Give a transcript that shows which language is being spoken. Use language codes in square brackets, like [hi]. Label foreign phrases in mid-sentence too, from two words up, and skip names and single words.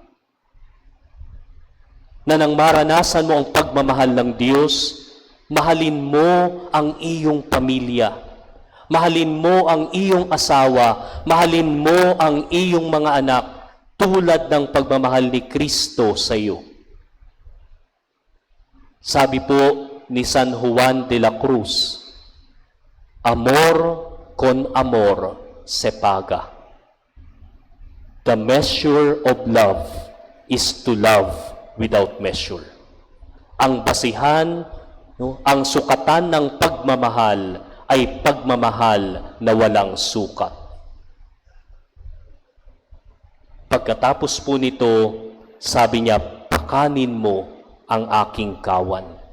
[tl] Na nang maranasan mo ang pagmamahal ng Diyos, mahalin mo ang iyong pamilya. Mahalin mo ang iyong asawa. Mahalin mo ang iyong mga anak tulad ng pagmamahal ni Kristo sa iyo. Sabi po ni San Juan de la Cruz, [es] amor con amor se paga. [en] The measure of love is to love without measure. [tl] Ang basihan, ang sukatan ng pagmamahal ay pagmamahal na walang sukat. Pagkatapos po nito, sabi niya, pakanin mo ang aking kawan.